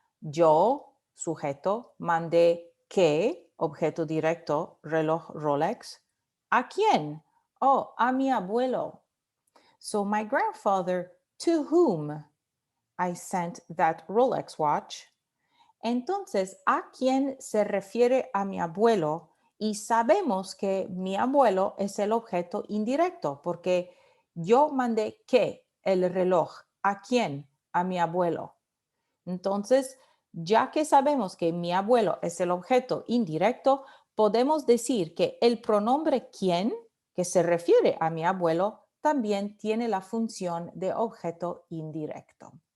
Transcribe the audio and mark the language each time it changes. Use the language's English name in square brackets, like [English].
[Spanish] Yo, sujeto, mandé qué, objeto directo, reloj Rolex. ¿A quién? Oh, a mi abuelo. [English] So my grandfather, to whom I sent that Rolex watch. [Spanish] Entonces, ¿a quién se refiere a mi abuelo? Y sabemos que mi abuelo es el objeto indirecto porque yo mandé qué, el reloj. ¿A quién? A mi abuelo. Entonces, Ya que sabemos que mi abuelo es el objeto indirecto, podemos decir que el pronombre quién, que se refiere a mi abuelo, también tiene la función de objeto indirecto.